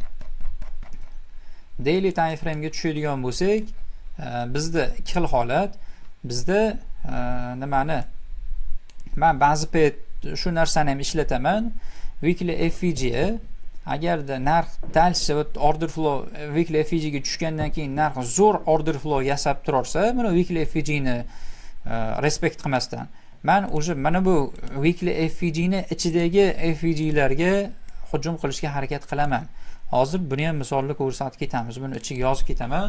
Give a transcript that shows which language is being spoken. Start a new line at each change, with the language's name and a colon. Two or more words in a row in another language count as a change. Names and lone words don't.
English: Daily time frame
Uzbek: ga tushadigan bo'lsak, bizda ikki xil holat. Bizda nimani men ba'zi payt shu narsani ham ishlataman.
English: Weekly FVG
Uzbek: agarda narx dalcha
English: order flow weekly FVG
Uzbek: ga tushgandan keyin narx zo'r
English: order flow
Uzbek: yasab turarsa, mana
English: weekly FVG
Uzbek: ni respect qilmasdan men o'sha mana bu
English: weekly FVG
Uzbek: ni ichidagi FVG larga hujum qilishga harakat qilaman. Hozir buni ham misolni ko'rsatib ketamiz. Buni ichiga yozib ketaman.